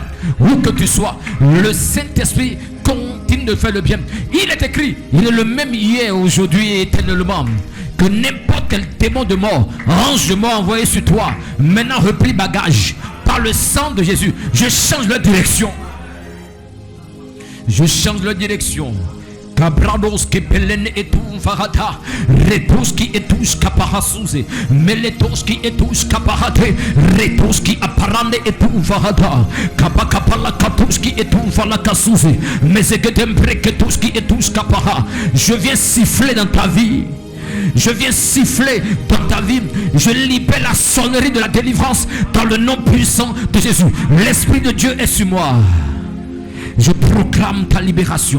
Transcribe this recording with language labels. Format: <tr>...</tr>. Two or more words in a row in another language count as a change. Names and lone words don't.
<fr>Où que tu sois, le Saint-Esprit continue de faire le bien. Il est écrit, il est le même hier, aujourd'hui et éternellement. Que n'importe quel démon de mort, ange de mort envoyé sur toi, maintenant replie bagage. Par le sang de Jésus, je change leur direction. Je change leur direction. Cabrados qui pelen et tout varata, retos qui etouche caparasouze, meletos qui etouche caparate, retos qui apparande et tout varata, capacapala catus qui etouche valacasouze, mais c'est que t'aimerais que tous qui etouche capara. Je viens siffler dans ta vie. Je viens siffler dans ta vie. Je libère la sonnerie de la délivrance dans le nom puissant de Jésus. L'Esprit de Dieu est sur moi. Je proclame ta libération.</fr>